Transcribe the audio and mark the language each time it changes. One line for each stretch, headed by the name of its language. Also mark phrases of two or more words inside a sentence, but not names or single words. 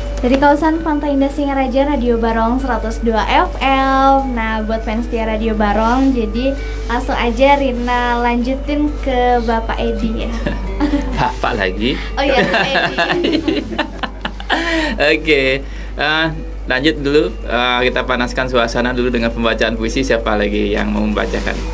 Indonesian: Dari kawasan Pantai Indah Singaraja, Radio Barong 102 FM. Nah, buat fans setia Radio Barong, jadi langsung aja Rina lanjutin ke Bapak Edi ya. Bapak lagi. Oh iya, Bapak Edi. Oke, lanjut dulu. Kita panaskan suasana dulu dengan pembacaan puisi. Siapa lagi yang mau membacakan?